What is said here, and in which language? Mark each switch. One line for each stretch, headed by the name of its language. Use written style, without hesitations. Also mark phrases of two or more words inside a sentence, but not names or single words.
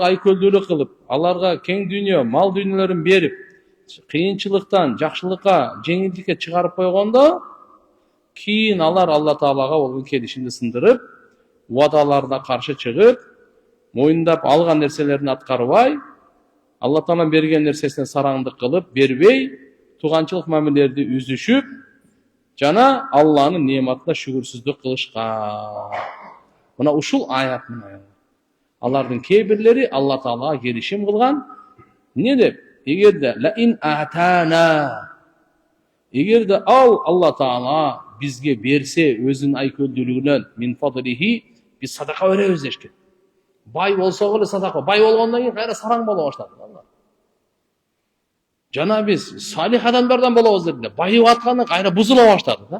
Kyrgyz: айкөлдүүлүк кылып, аларга кең дүйнө, мал дүйнөлөрүн берип, кыйынчылыктан жакшылыкка, жеңилдикке чыгарып койгондо, кийин алар Алла Таалага болгон келишимди сындырып, уадаларына каршы чыгып, моюндап алган нерселерин аткарбай, Алла Таала берген нерсесине сараңдык кылып, бербей, туганчылык мамилелерди үзүшүп, жана Алланын неmatына шүгүрсүздүк кылышкан. Мына ушул аят менен алардын кээ бирлери Алла Таалага келишим кылган. Эмне деп? Эгерде
Arabic: لئن آتانا,
Kyrgyz: эгерде ал Алла Таала бизге берсе өзүнүн айкөлдүүлүгүнөн
Arabic: من فضله,
Kyrgyz: биз садака беребиз дешкен. Бай болсок эле садака, бай болгондон кийин кайра сараң боло баштады. Жана биз салих адамдардан болобуз деп, байып аткандан кайра бузула баштады да.